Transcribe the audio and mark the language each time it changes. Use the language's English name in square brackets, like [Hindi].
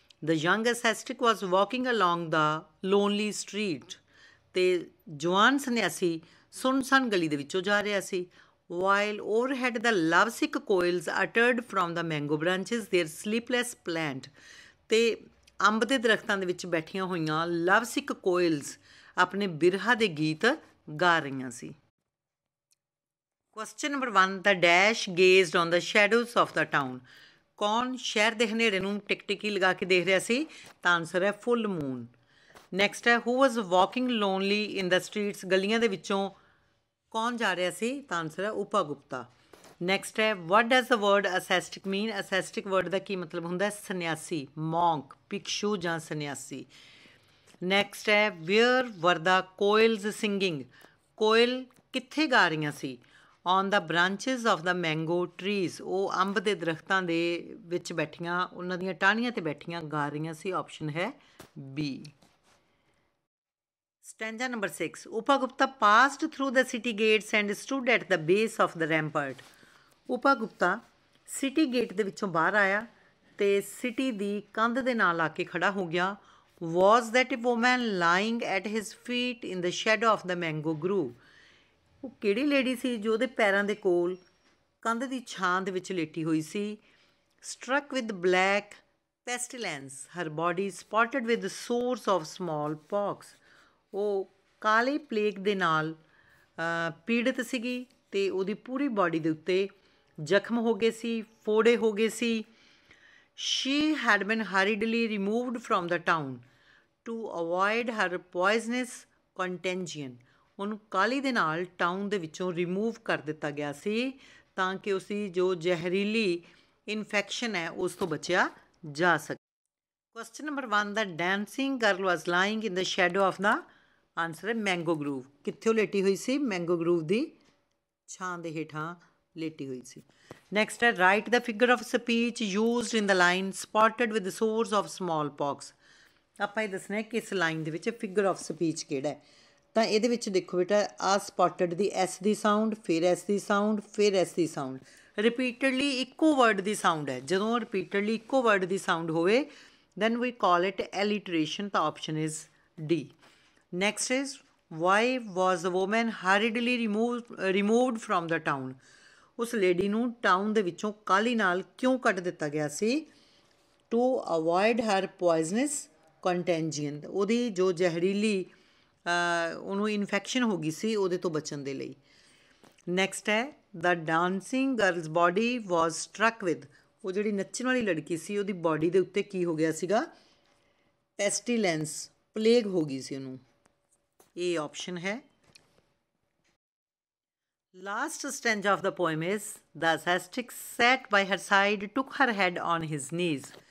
[English] The young ascetic was walking along the lonely street. [Punjabi] ਤੇ ਜਵਾਨ ਸੰਨਿਆਸੀ ਸੁੰਨਸਾਨ ਗਲੀ ਦੇ ਵਿੱਚੋਂ ਜਾ ਰਿਹਾ ਸੀ। [English] While overhead the lovesick coils uttered from the mango branches their sleepless plaint. [Punjabi] ਤੇ ਅੰਬ ਦੇ ਦਰਖਤਾਂ ਦੇ ਵਿੱਚ ਬੈਠੀਆਂ ਹੋਈਆਂ ਲਵਸਿਕ ਕੋਇਲਸ ਆਪਣੇ ਬਿਰਹਾ ਦੇ ਗੀਤ ਗਾ ਰਹੀਆਂ ਸੀ। [English] Question number 1. The dash gazed on the shadows of the town. [Punjabi] ਕੌਣ ਸ਼ਹਿਰ ਦੇ ਹਨੇਰੇ ਨੂੰ ਟਿਕਟਿਕੀ ਲਗਾ ਕੇ ਦੇਖ ਰਿਹਾ ਸੀ? ਤਾਂ ਆਨਸਰ ਹੈ ਫੁੱਲ ਮੂਨ। ਨੈਕਸਟ ਹੈ [English] who was walking lonely in the streets? [Punjabi] ਗਲੀਆਂ ਦੇ ਵਿੱਚੋਂ ਕੌਣ ਜਾ ਰਿਹਾ ਸੀ? ਤਾਂ ਆਨਸਰ ਹੈ ਉਪਾ ਗੁਪਤਾ। ਨੈਕਸਟ ਹੈ [English] what does the word ascetic mean? [Punjabi] ascetic word ਦਾ ਕੀ ਮਤਲਬ ਹੁੰਦਾ? ਸੰਨਿਆਸੀ, ਮੌਂਕ, ਭਿਕਸ਼ੂ ਜਾਂ ਸੰਨਿਆਸੀ। ਨੈਕਸਟ ਹੈ [English] where were the coils singing? [Punjabi] ਕੋਇਲ ਕਿੱਥੇ ਗਾ ਰਹੀਆਂ ਸੀ? [English] on the branches of the mango trees. [Punjabi] ਉਹ ਅੰਬ ਦੇ ਦਰਖਤਾਂ ਦੇ ਵਿੱਚ ਬੈਠੀਆਂ, ਉਹਨਾਂ ਦੀਆਂ ਟਾਹਣੀਆਂ 'ਤੇ ਬੈਠੀਆਂ ਗਾ ਰਹੀਆਂ ਸੀ। ਆਪਸ਼ਨ ਹੈ B. [English] Stanza number 6. Upagupta passed through the city gates and stood at the base of the rampart. [Punjabi] Upagupta city gate ਦੇ ਵਿੱਚੋਂ ਬਾਹਰ ਆਇਆ ਤੇ ਸਿਟੀ ਦੀ ਕੰਧ ਦੇ ਨਾਲ ਆ ਕੇ ਖੜਾ ਹੋ ਗਿਆ। [English] Was that a woman lying at his feet in the shadow of the mango grove? [Punjabi] ਉਹ ਕਿਹੜੀ ਲੇਡੀ ਸੀ ਜੋ ਉਹਦੇ ਪੈਰਾਂ ਦੇ ਕੋਲ ਕੰਧ ਦੀ ਛਾਂ ਦੇ ਵਿੱਚ ਲੇਟੀ ਹੋਈ ਸੀ? [English] struck with black pestilence, her body spotted with the sores of smallpox. [Punjabi] ਉਹ ਕਾਲੇ ਪਲੇਗ ਦੇ ਨਾਲ ਪੀੜਿਤ ਸੀਗੀ ਤੇ ਉਹਦੀ ਪੂਰੀ ਬਾਡੀ ਦੇ ਉੱਤੇ ਜ਼ਖਮ ਹੋ ਗਏ ਸੀ, ਫੋੜੇ ਹੋ ਗਏ ਸੀ. [English] She had been hurriedly removed from the town to avoid her poisonous contagion. [Punjabi] ਉਹਨੂੰ ਕਾਲੀ ਦੇ ਨਾਲ ਟਾਊਨ ਦੇ ਵਿੱਚੋਂ ਰਿਮੂਵ ਕਰ ਦਿੱਤਾ ਗਿਆ ਸੀ ਤਾਂ ਕਿ ਉਸਦੀ ਜੋ ਜ਼ਹਿਰੀਲੀ ਇਨਫੈਕਸ਼ਨ ਹੈ ਉਸ ਤੋਂ ਬਚਿਆ ਜਾ ਸਕੇ. [English] Question number 1, the dancing girl was lying in the shadow of the, answer ਹੈ mango grove. [Punjabi] ਕਿੱਥੇ ਲੇਟੀ ਹੋਈ ਸੀ? ਮੈਂਗੋ ਗਰੂਵ ਦੀ ਛਾਂ ਦੇ ਹੇਠਾਂ ਲੇਟੀ ਹੋਈ ਸੀ. ਨੈਕਸਟ ਹੈ [English] Write the figure of speech used in the line spotted with sores of smallpox. [Punjabi] ਆਪਾਂ ਇਹ ਦੱਸਣਾ ਕਿ ਇਸ ਲਾਈਨ ਦੇ ਵਿੱਚ ਫਿਗਰ ਆਫ ਸਪੀਚ ਕਿਹੜਾ ਹੈ. ਤਾਂ ਇਹਦੇ ਵਿੱਚ ਦੇਖੋ ਬੇਟਾ, ਆ ਸਪੌਟਡ ਦੀ ਐਸ ਦੀ ਸਾਊਂਡ, ਫਿਰ ਐਸ ਦੀ ਸਾਊਂਡ, ਫਿਰ ਐਸ ਦੀ ਸਾਊਂਡ, ਰਿਪੀਟਡਲੀ ਇੱਕੋ ਵਰਡ ਦੀ ਸਾਊਂਡ ਹੈ. ਜਦੋਂ ਰਿਪੀਟਡਲੀ ਇੱਕੋ ਵਰਡ ਦੀ ਸਾਊਂਡ ਹੋਵੇ [English] then we call it alliteration. The option is D. Next is, why was the woman hurriedly removed from the town? [Punjabi] ਉਸ lady ਨੂੰ town ਦੇ ਵਿੱਚੋਂ ਕਾਹਲੀ ਨਾਲ ਕਿਉਂ ਕੱਢ ਦਿੱਤਾ ਗਿਆ ਸੀ? [English] To avoid her poisonous contagion. [Punjabi] ਉਹਦੀ ਜੋ ਜ਼ਹਿਰੀਲੀ ਉਹਨੂੰ ਇਨਫੈਕਸ਼ਨ ਹੋ ਗਈ ਸੀ ਉਹਦੇ ਤੋਂ ਬਚਣ ਦੇ ਲਈ. ਨੈਕਸਟ ਹੈ [English] the dancing girl's body was struck with. [Punjabi] ਉਹ ਜਿਹੜੀ ਨੱਚਣ ਵਾਲੀ ਲੜਕੀ ਸੀ ਉਹਦੀ ਬਾਡੀ ਦੇ ਉੱਤੇ ਕੀ ਹੋ ਗਿਆ ਸੀਗਾ? ਪੈਸਟੀਲੈਂਸ, ਪਲੇਗ ਹੋ ਗਈ ਸੀ ਉਹਨੂੰ. ਇਹ ਆਪਸ਼ਨ ਹੈ. [English] Last stanza of the poem is the ascetic sat by her side took her head on his knees.